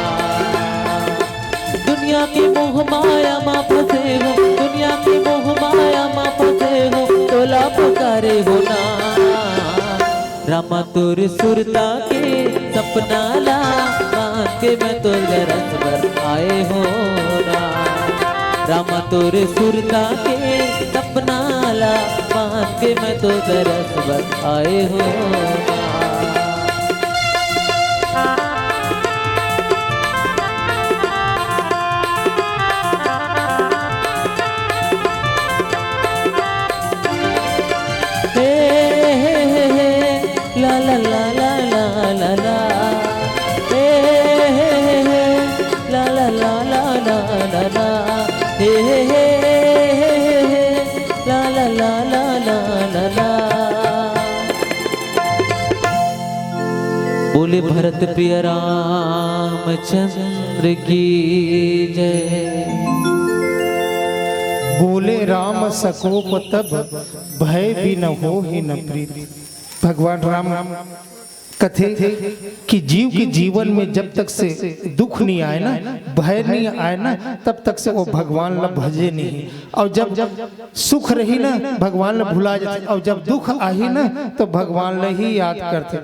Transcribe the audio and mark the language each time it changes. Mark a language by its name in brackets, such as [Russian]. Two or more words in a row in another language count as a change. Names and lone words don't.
[Chhattisgarhi] दुनिया की मोह माया माँ फंसे हो दुनिया की मोह माया माँ फंसे हो तोला पुकारे हो ना। रामा तोर सुरता के सपना ला मान के मैं तोर दरस पर आए हो ना। रामा तोर सुरता के सपना ला मान के मैं तोर दरस पर आए हो ना। ला ला ला ला ला ला ला हे हे ला ला ला ला ला ला ला हे हे ला ला ला ला ला ला ला। बोले भरत प्रिय रामचंद्र की जय। [Awadhi] बोले राम सकोप तब भय भी न हो ही न प्रीति। [Chhattisgarhi] भगवान राम कथे कि जीव के जीवन में जब तक से दुख नहीं आए ना भय नहीं आए ना तब तक से वो भगवान ला भजे नहीं। और जब सुख रही ना भगवान ला भुला जाते और जब दुख आई ना तो भगवान ला ही याद करते।